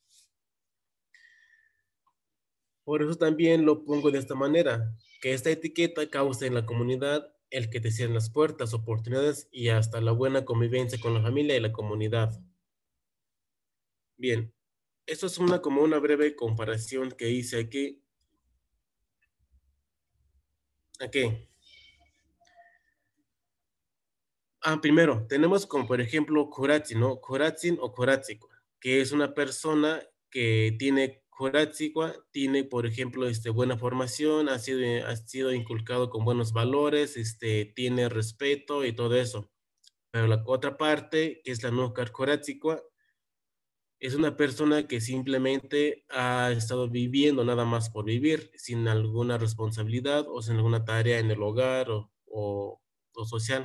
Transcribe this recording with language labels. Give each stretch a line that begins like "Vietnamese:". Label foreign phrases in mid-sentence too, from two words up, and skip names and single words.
Spanish: Por eso también lo pongo de esta manera, que esta etiqueta causa en la comunidad el que te cierren las puertas, oportunidades y hasta la buena convivencia con la familia y la comunidad. Bien, esto es como una breve comparación que hice aquí. Aquí. Primero, tenemos como por ejemplo Kuratsin, ¿no? Kuratsin o Kuratsikwa, que es una persona que tiene Kuratsikwa, tiene por ejemplo buena formación, ha sido inculcado con buenos valores, tiene respeto y todo eso. Pero la otra parte, que es la no Kuratsikwa, es una persona que simplemente ha estado viviendo nada más por vivir, sin alguna responsabilidad o sin alguna tarea en el hogar o social.